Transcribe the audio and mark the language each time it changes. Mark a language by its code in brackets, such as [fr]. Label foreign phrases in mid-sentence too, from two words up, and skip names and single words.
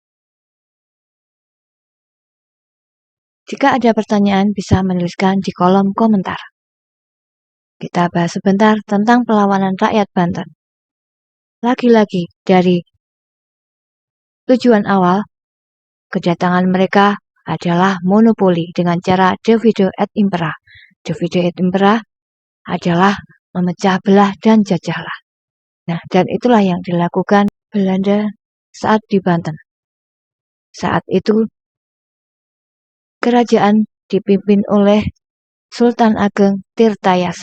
[id] Jika ada pertanyaan, bisa menuliskan di kolom komentar. Kita bahas sebentar tentang perlawanan rakyat Banten. Lagi-lagi dari tujuan awal, kedatangan mereka adalah monopoli dengan cara [la] divide et impera. Divide et impera [id] adalah memecah belah dan jajahlah. Nah, dan itulah yang dilakukan Belanda saat di Banten. Saat itu, kerajaan dipimpin oleh Sultan Ageng Tirtayasa.